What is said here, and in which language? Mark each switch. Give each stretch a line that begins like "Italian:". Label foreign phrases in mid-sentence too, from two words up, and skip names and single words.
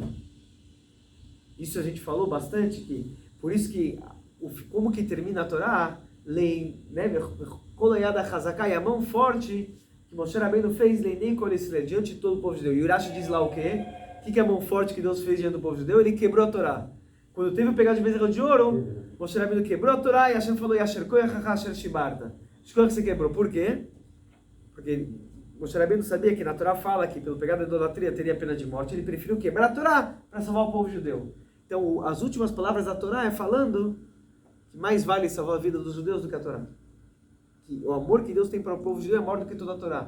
Portuguese: Isso a gente falou bastante, por isso que como que termina a Torá, lei, né, e a mão forte que Moshe Rabbeinu fez diante de todo o povo judeu. E Urashi diz lá o quê? O que é a mão forte que Deus fez diante do povo judeu? Ele quebrou a Torá. Quando teve o pecado de bezerro de ouro, Moshe Rabbeinu quebrou a Torá e Hashem falou,
Hebrew: יישר כחך אשר שיברת.
Portuguese: Escolha que você quebrou. Por quê? Porque Moshe Rabbeinu sabia que na Torá fala que pelo pecado da idolatria teria pena de morte. Ele preferiu quebrar a Torá para salvar o povo judeu. Então, as últimas palavras da Torá é falando que mais vale salvar a vida dos judeus do que a Torá. Que o amor que Deus tem para o povo judeu é maior do que toda a Torá.